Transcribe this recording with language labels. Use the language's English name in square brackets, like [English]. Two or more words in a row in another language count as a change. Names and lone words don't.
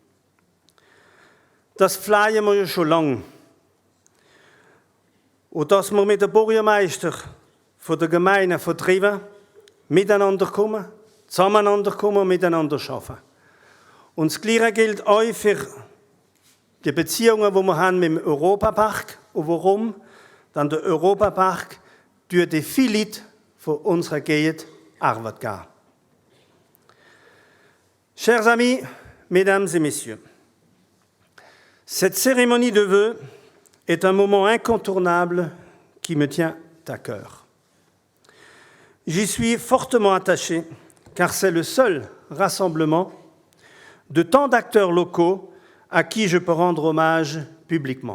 [German] Das pflegen wir ja schon lange. Und dass wir mit dem Bürgermeister von der Gemeinde vertrieben miteinander kommen, zusammeneinander kommen, miteinander arbeiten. Und das Gleiche gilt auch für die Beziehungen, die wir haben mit dem Europapark. Und warum? Denn der Europapark tut viele Leute von unserer Gegend Arbeit geben. [French] Chers amis, mesdames et messieurs, cette cérémonie de vœux est un moment incontournable qui me tient à cœur. J'y suis fortement attaché car c'est le seul rassemblement de tant d'acteurs locaux à qui je peux rendre hommage publiquement.